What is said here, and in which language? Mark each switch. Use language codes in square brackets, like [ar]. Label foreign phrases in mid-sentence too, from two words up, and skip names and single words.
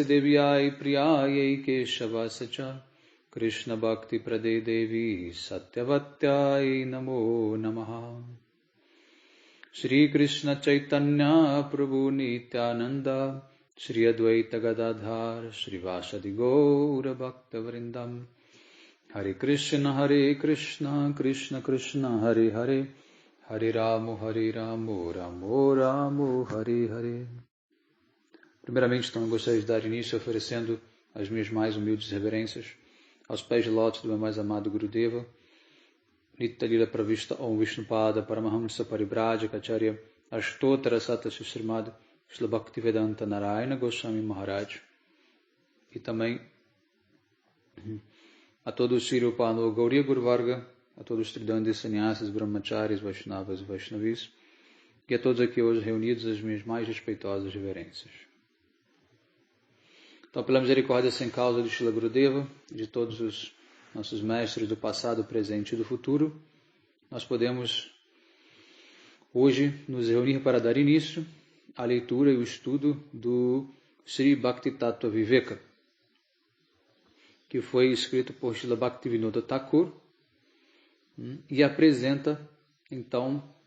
[sa] Devyai Priyai Keshava Sacha Krishna Bhakti Prade Devi Satyavatyai Namo Namaha Shri Krishna Chaitanya Prabhu Nityananda Shri Advaita Gadadhar Shri Vasadi Gaura Bhakta Vrindam Hare Krishna Krishna Krishna Hare Hare Hare Ramo Ramo Ramo Hare Hare. [pt] Primeiramente, então, eu gostaria de dar início oferecendo as minhas mais humildes reverências aos pés de lótus do meu mais amado Gurudeva, Nitya-lila Pravishta Om Vishnupada Paramahamsa Paribrajaka Acharya Ashtotara Sata Srimad Srila Bhaktivedanta Narayana Goswami Maharaj, e também a todos os Sri Upano Gauriya Guru Varga, a todos os Tridandis, Sannyasis, Brahmacharis, Vaishnavas e Vaishnavis, e a todos aqui hoje reunidos as minhas mais respeitosas reverências. Então, pela misericórdia sem causa de Srila Gurudeva, de todos os nossos mestres do passado, presente e do futuro, nós podemos hoje nos reunir para dar início à leitura e o estudo do Sri Bhakti Tattva Viveka, que foi escrito por Srila Bhaktivinoda Thakur e apresenta, então,